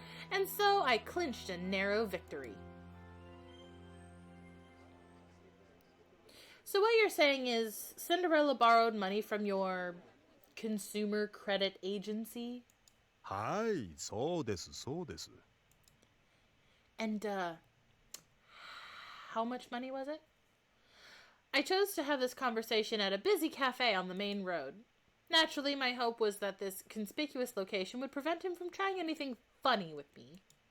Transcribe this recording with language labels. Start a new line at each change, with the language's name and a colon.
English: And so I clinched a narrow victory. So what you're saying is Cinderella borrowed money from your consumer credit agency?
Japanese: はい、そうです、そうです。
English: And, how much money was it? I chose to have this conversation at a busy cafe on the main road. Naturally, my hope was that this conspicuous location would prevent him from trying anything funny with me.